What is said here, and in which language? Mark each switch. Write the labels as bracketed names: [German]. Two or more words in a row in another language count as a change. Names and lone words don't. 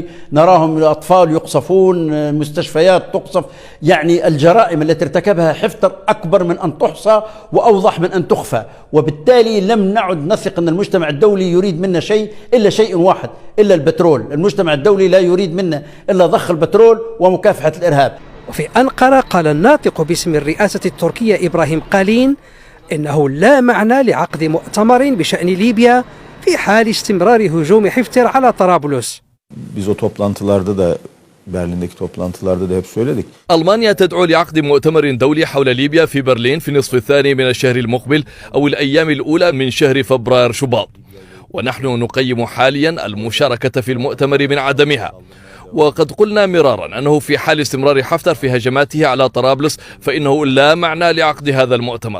[Arabic] نراهم الأطفال يقصفون، مستشفيات تقصف، يعني الجرائم التي ارتكبها حفتر أكبر من أن تحصى وأوضح من أن تخفى، وبالتالي لم نعد نثق أن المجتمع الدولي يريد منا شيء إلا شيء واحد، إلا البترول. المجتمع الدولي لا يريد منا إلا ضخ البترول ومكافحة الإرهاب. وفي أنقرة قال الناطق باسم الرئاسة التركية إبراهيم قالين إنه لا معنى لعقد مؤتمر بشأن ليبيا في حال استمرار هجوم حفتر على طرابلس. [Turkish] Biz o toplantılarda da Berlin'deki toplantılarda da hep söyledik. [Arabic] ألمانيا تدعو لعقد مؤتمر دولي حول ليبيا في برلين في النصف الثاني من الشهر المقبل أو الأيام الأولى من شهر فبراير شباط، ونحن نقيم حاليا المشاركة في المؤتمر من عدمها. وقد قلنا مرارا أنه في حال استمرار حفتر في هجماته على طرابلس فإنه لا معنى لعقد هذا المؤتمر.